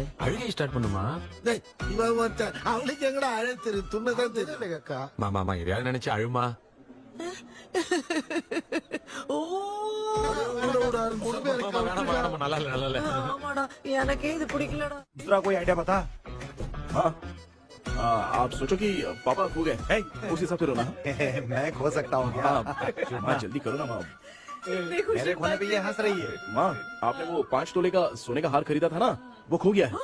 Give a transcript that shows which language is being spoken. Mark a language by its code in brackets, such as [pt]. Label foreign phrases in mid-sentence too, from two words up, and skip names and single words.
[ta] அழுகை ஸ்டார்ட் பண்ணுமா? டேய் இவன் ஒருத்தன் அவளுக்கு எங்கடா அழைத்து துண்ணதான் தெரியல அக்கா. மாமா எதையாவது நினைச்சு அழுமா. ஓ, வேணாமா, நல்லா இல்ல. ஆமாடா, எனக்கே இது பிடிக்கலடா. [hi] दूसरा कोई आइडिया बता। हाँ, आप सोचो कि पापा खो गए, उस हिसाब से रोना। मैं खो सकता हूँ क्या? हाँ, जल्दी करो ना माँ। कितनी खुशी मेरे खोने पे ये हंस रही है। माँ, आपने वो 5 तोले का सोने का हार खरीदा था ना, वो खो गया है।